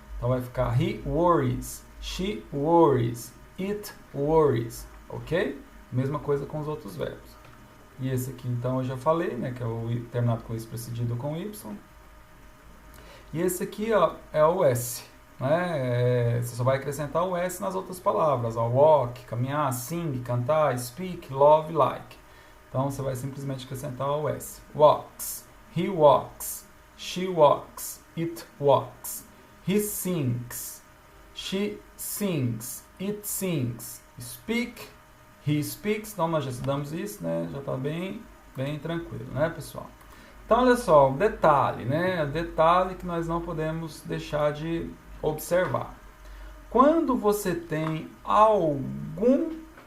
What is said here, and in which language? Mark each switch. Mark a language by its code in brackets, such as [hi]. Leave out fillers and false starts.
[pt] Então, vai ficar [en] he worries, she worries, it worries, ok? [pt] Mesma coisa com os outros verbos. E esse aqui, então, eu já falei, né? Que é o terminado com isso precedido com Y. E esse aqui, ó, é o S. Né? Você só vai acrescentar o S nas outras palavras. Ó, walk, caminhar, sing, cantar, speak, love, like. Então, você vai simplesmente acrescentar o S. [en] Walks, he walks, she walks, it walks. He sings, she sings, it sings. Speak, he speaks. [pt] Então, nós já estudamos isso, né? Já está bem tranquilo, né, pessoal? Então, olha só, o detalhe, né? O detalhe que nós não podemos deixar de observar. Quando você tem algum...